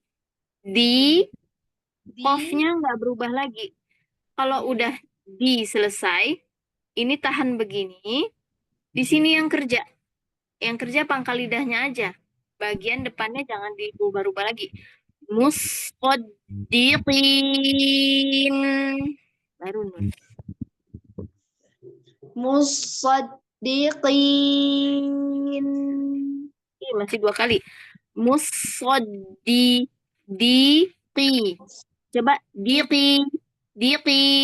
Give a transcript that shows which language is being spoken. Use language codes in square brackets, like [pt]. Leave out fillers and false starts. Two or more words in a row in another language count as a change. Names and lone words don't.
[id] Di, qafnya nggak berubah lagi. Kalau udah di selesai, ini tahan begini. Di sini yang kerja. Yang kerja pangkal lidahnya aja. Bagian depannya jangan dirubah-rubah lagi. [ar] Musaddiqin. [id] Baru nun. [ar] musaddiqin [id] Ih, masih 2 kali. Diqi. Coba diqi. Diqi.